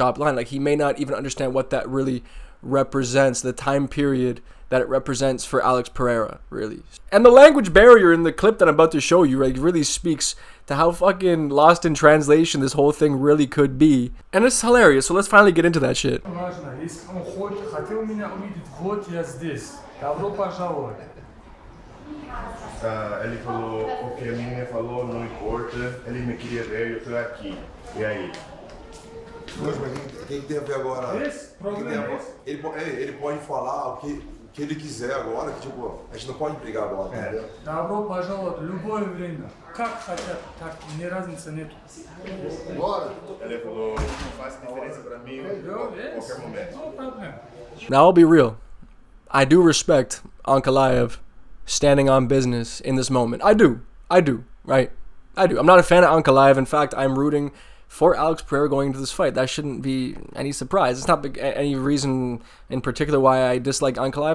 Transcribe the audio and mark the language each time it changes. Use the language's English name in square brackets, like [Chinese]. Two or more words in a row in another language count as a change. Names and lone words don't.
[English] He may not even understand what that really represents, the time period that it represents for Alex Pereira, really. And the language barrier in the clip that I'm about to show you, like, really speaks to how fucking lost in translation this whole thing really could be. And it's hilarious, so let's finally get into that shit. [Portuguese] Ele falou, o que a menina falou não importa, ele me queria ver e eu tô aqui. E aí? Mas quem tem a ver agora? Ele pode falar o que ele quiser agora, que tipo, a gente não pode brigar agora, entendeu? [Russian] Добро пожаловать в любое время. Как хотят, так ни разницы нет. [Portuguese] Ele falou, não faz diferença pra mim em qualquer momento. [English] No problem. Now, I'll be real. I do respect Ankalaev standing on business in this moment. I do, right? I do. I'm not a fan of Ankalaev. In fact, I'm rooting for Alex Pereira going into this fight. That shouldn't be any surprise. It's not any reason in particular why I dislike Ankalaev.